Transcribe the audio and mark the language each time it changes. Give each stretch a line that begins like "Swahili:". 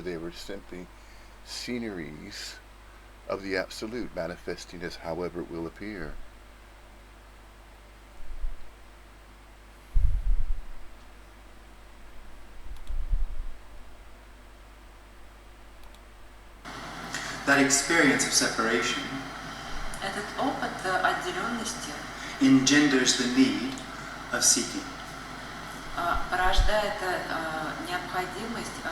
English: They were simply sceneries of the absolute manifesting as however it will appear. That experience of separation
Russian: Этот опыт отделенности
English: engenders the need of seeking.
Russian: порождает необходимость